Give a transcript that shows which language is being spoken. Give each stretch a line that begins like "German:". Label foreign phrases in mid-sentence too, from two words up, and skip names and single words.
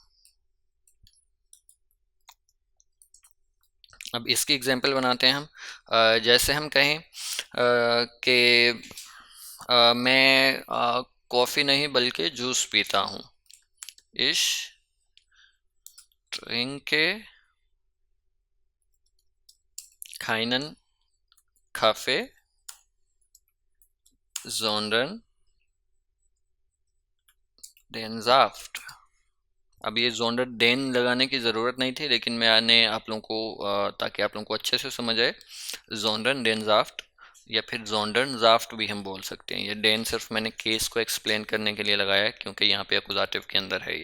Hindi: अब इसकी एग्जांपल बनाते हैं हम। जैसे हम कहें कि मैं कॉफ़ी नहीं बल्कि जूस पीता हूँ।
German: ich trinke keinen Kaffee, sondern den Saft।
Hindi: अब ये
German: sondern den
Hindi: लगाने की ज़रूरत नहीं थी, लेकिन मैंने आप लोगों को ताकि आप लोगों को अच्छे से समझ आए,
German: sondern den Saft
Hindi: या फिर
German: sondern Saft
Hindi: भी हम बोल सकते हैं। ये डेन सिर्फ मैंने केस को एक्सप्लेन करने के लिए लगाया है, क्योंकि यहाँ पे अकुजाटिव के अंदर है ये।